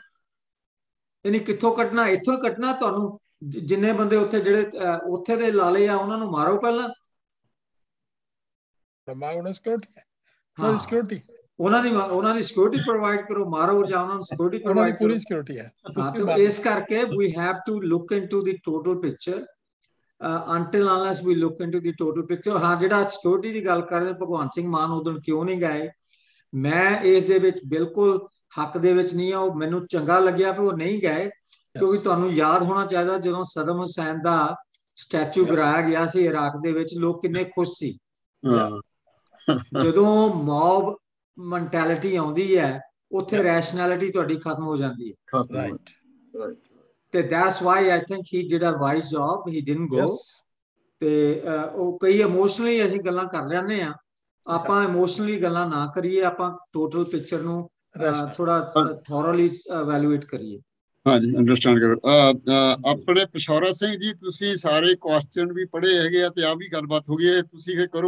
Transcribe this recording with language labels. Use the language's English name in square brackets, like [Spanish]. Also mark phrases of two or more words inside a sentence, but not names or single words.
[Punjabi] ਇਹਨੀ ਕਿੱਥੋਂ ਕੱਟਣਾ? ਇੱਥੋਂ ਹੀ ਕੱਟਣਾ। ਤੁਹਾਨੂੰ ਜਿੰਨੇ ਬੰਦੇ ਉੱਥੇ ਜਿਹੜੇ ਉੱਥੇ ਦੇ ਲਾਲੇ ਆ ਉਹਨਾਂ ਨੂੰ ਮਾਰੋ ਪਹਿਲਾਂ। ਉਹਨਾਂ ਦੀ [English] security provide [Punjabi] ਕਰੋ, ਮਾਰੋ ਜਾਂ ਉਹਨਾਂ ਨੂੰ [English] security provide [Punjabi] ਕਰੋ। ਪੂਰੀ ਸਿਕਿਉਰਿਟੀ ਹੈ। ਹਾਂ, ਤੇ ਇਸ ਕਰਕੇ [English] we have to look into the total picture until unless we look into the total picture। [Punjabi] ਹਾਂ, ਜਿਹੜਾ ਸਿਕਿਉਰਿਟੀ ਦੀ ਗੱਲ ਕਰ ਰਹੇ ਭਗਵੰਤ ਸਿੰਘ ਮਾਨ ਉਦੋਂ ਕਿਉਂ ਨਹੀਂ ਗਏ, ਮੈਂ ਇਸ ਦੇ ਵਿੱਚ ਬਿਲਕੁਲ ਹੱਕ ਦੇ ਵਿੱਚ ਨਹੀਂ ਆ। ਉਹ ਮੈਨੂੰ ਚੰਗਾ ਲੱਗਿਆ ਕਿ ਉਹ ਨਹੀਂ ਗਏ, ਕਿਉਂਕਿ ਤੁਹਾਨੂੰ ਯਾਦ ਹੋਣਾ ਚਾਹੀਦਾ ਜਦੋਂ ਸਦਮ ਹੁਸੈਨ ਦਾ ਸਟੈਚੂ ਗਿਰਾਇਆ ਗਿਆ ਸੀ ਇਰਾਕ ਦੇ ਵਿੱਚ, ਲੋਕ ਕਿੰਨੇ ਖੁਸ਼ ਸੀ। ਜਦੋਂ [English] mob mentality [Punjabi] ਆਉਂਦੀ ਹੈ ਉੱਥੇ ਰੈਸ਼ਨੈਲਿਟੀ ਤੁਹਾਡੀ ਖਤਮ ਹੋ ਜਾਂਦੀ ਹੈ। ਤੇ [English] that's why I think he did a wise job, he didn't go। [Punjabi] ਤੇ ਉਹ ਕਈ ਇਮੋਸ਼ਨਲੀ ਅਸੀਂ ਗੱਲਾਂ ਕਰ ਜਾਂਦੇ ਆ, ਆਪਾਂ ਇਮੋਸ਼ਨਲੀ ਗੱਲਾਂ ਨਾ ਕਰੀਏ, ਆਪਾਂ [English] total picture [Punjabi] ਨੂੰ ਥੋੜਾ [English] thoroughly evaluate [Punjabi] ਕਰੀਏ। ਹਾਂਜੀ, ਅੰਡਰਸਟੈਂਡ ਕਰੋ। ਆਪਣੇ ਪਿਸ਼ੌਰਾ ਸਿੰਘ ਜੀ, ਤੁਸੀਂ ਸਾਰੇ ਕੁਐਸਚਨ ਵੀ ਪੜ੍ਹੇ ਹੈਗੇ ਆ ਤੇ ਆ ਵੀ ਗੱਲਬਾਤ ਹੋ ਗਈ ਹੈ, ਤੁਸੀਂ ਫਿਰ ਕਰੋ।